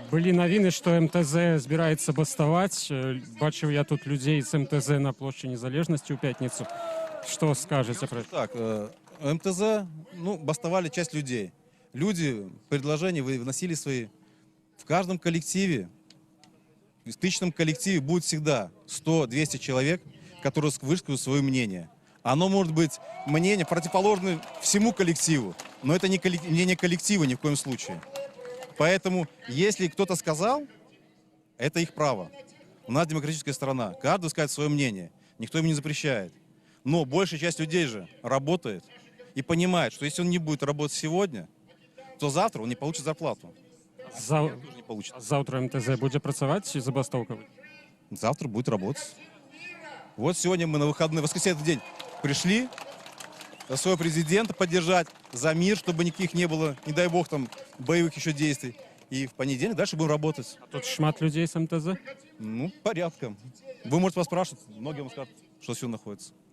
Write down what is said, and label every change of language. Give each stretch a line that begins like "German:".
Belarusian: Былі навіны, што МТЗ збіраецца баставаць. Бачыў я тут людзей з МТЗ на плошчы Незалежнасці ў пятніцу.
Russian: Что скажете про это? Так, МТЗ, бастовали часть людей. Люди предложения вносили свои. В каждом коллективе, в тысячном коллективе будет всегда 100-200 человек, которые высказывают свое мнение. Оно может быть мнение противоположное всему коллективу, но это не мнение коллектива ни в коем случае. Поэтому, если кто-то сказал, это их право. У нас демократическая страна, каждый скажет свое мнение, никто им не запрещает. Но большая часть людей же работает и понимает, что если он не будет работать сегодня, то завтра он не получит зарплату. Тоже не получит.
Belarusian: Завтра МТЗ будзе працаваць ці забастоўка?
Russian: Завтра будет работать. Вот сегодня мы на выходные, воскресенье день пришли своего президента поддержать за мир, чтобы никаких не было, не дай бог, там боевых еще действий. И в понедельник дальше будем работать.
Belarusian: А тут шмат людей с МТЗ?
Russian: Порядком. Вы можете поспрашивать, многие вам скажут, что все находится.